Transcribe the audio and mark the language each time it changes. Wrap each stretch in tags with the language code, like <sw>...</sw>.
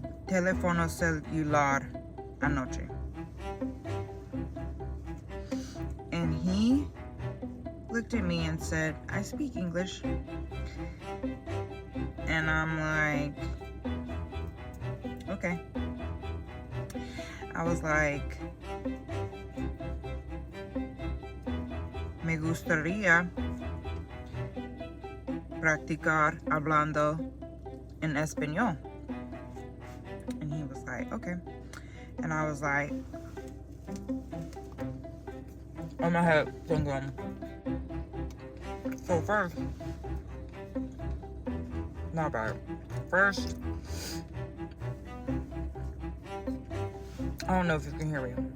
<es>teléfono celular anoche.</es> <en>And he looked at me and said, I speak English. And I'm like, okay. I was like,</en> <es>me gustaría practicar hablando en español.</es> <en>And he was like, okay. And I was like, on my head thinking, so first, not bad. First, I don't know if you can hear me.</en>